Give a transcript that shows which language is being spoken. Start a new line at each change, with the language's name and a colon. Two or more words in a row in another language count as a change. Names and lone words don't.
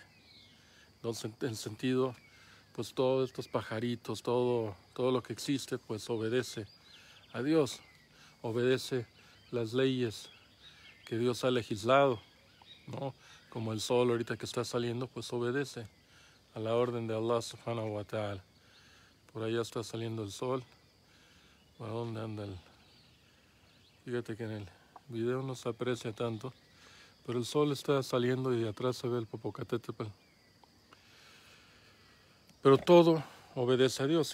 Spanish: Entonces, en sentido, pues todos estos pajaritos, todo lo que existe, pues obedece a Dios, obedece las leyes que Dios ha legislado, ¿no? Como el sol ahorita que está saliendo, pues obedece a la orden de
Arabic: الله سبحانه وتعالى.
Spanish: Por allá está saliendo el sol. ¿A dónde anda el? Fíjate que en el video no se aprecia tanto, pero el sol está saliendo y de atrás se ve el Popocatépetl. Pero todo obedece a Dios.